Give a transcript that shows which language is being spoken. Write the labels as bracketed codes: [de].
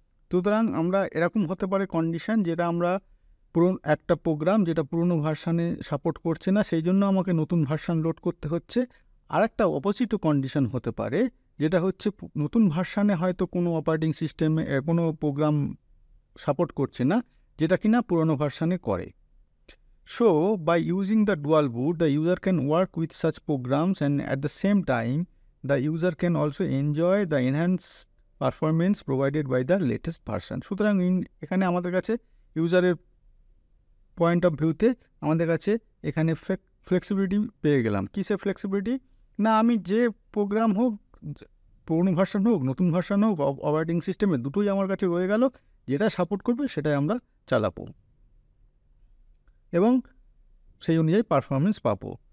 [bn] সুতরাং আমরা এরকম হতে পারে কন্ডিশন, যেটা আমরা একটা প্রোগ্রাম যেটা পুরনো ভার্সানে সাপোর্ট করছে না, সেই জন্য আমাকে নতুন ভার্সান লোড করতে হচ্ছে। আর একটা অপোজিটও কন্ডিশন হতে পারে, যেটা হচ্ছে নতুন ভার্সানে হয়তো কোনো অপারেটিং সিস্টেমে কোনো প্রোগ্রাম সাপোর্ট করছে না, যেটা কিনা পুরনো ভার্সানে করে। [en] So, by using the dual boot, the user can work with such programs, and at the same time, the user can also enjoy the enhanced performance provided by the latest version. [bn] সুতরাং এখানে আমাদের কাছে ইউজারের point of ভিউতে আমাদের কাছে এখানে flexibility পেয়ে গেলাম। কিসের ফ্লেক্সিবিলিটি? না, আমি যে প্রোগ্রাম হোক, পুরনো ভার্সান হোক, নতুন ভার্সান হোক, অপারেটিং সিস্টেমে দুটোই আমার কাছে রয়ে গেল, যেটা সাপোর্ট করবে সেটাই আমরা চালাবো এবং সেই অনুযায়ী পারফরমেন্স পাবো।